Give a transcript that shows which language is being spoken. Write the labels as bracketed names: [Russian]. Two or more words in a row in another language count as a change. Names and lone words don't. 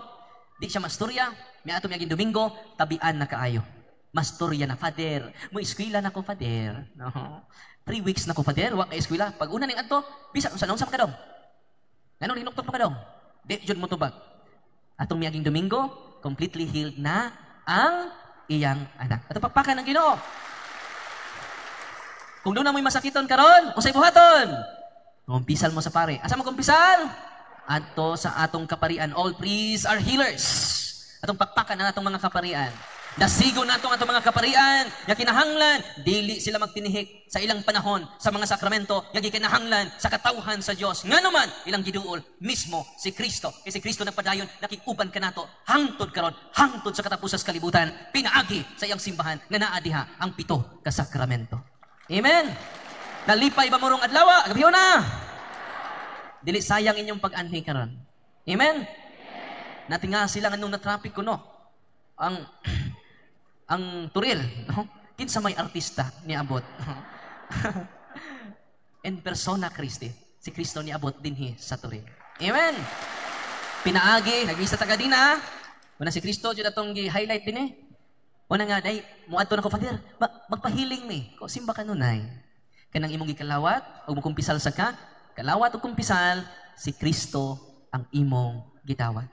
[Cebuano] Di siya masturya, may ato miyaging Domingo, tabian na kaayo. Masturya na, Father. Mo eskwela na ko, Father. No. 3 weeks na ko, Father. Wa ka eskwela. Pag una ning adto, bisa sa naunsa ka dong. Ngano hinuktok pa ka dong? Di jud mo tubag. Atong miyaging Domingo, [English] completely healed [Cebuano] na ang iyang anak. Ato pakpakan ng Ginoo. Kung doon na mo'y masakiton karon, usay buhaton. Kumpisal mo sa pare. Asa mo kumpisal? Ato sa atong kaparian. [English] All priests are healers. [Cebuano] Atong pakpakan na atong mga kaparian. Dasigo na atong mga kaparian. Ya kinahanglan, dili sila magtinihik sa ilang panahon sa mga sakramento. Ya kinahanglan sa katawhan sa Dios. Nga naman, ilang giduol mismo si Kristo. Kay si Kristo nagpadayon, nakikuban ka nato. Hangtod karon, hangtod sa katapusas kalibutan. Pinaagi sa iyang simbahan nga naa diha ang 7 ka sakramento. Amen. Nalipay ba morong adlaw? Agabiho na. Dili sayang inyong pag-anhi karon. Amen. Natinga sila nganong na traffic ko no. Ang turil, no? Kinsa may artista ni abot. [Latin] En persona Christi. [Cebuano] Si Kristo ni abot dinhi sa turil. Amen. Pinaagi, nagisa taga dina. Una si Kristo jud atong gi-highlight din eh. Una nga, day, muadto na ko, Father, magpahiling mi. Ko, simba ka nunay. Kanang imong gikalawat, o mukumpisal sa ka, kalawat o kumpisal, si Kristo ang imong gitawat.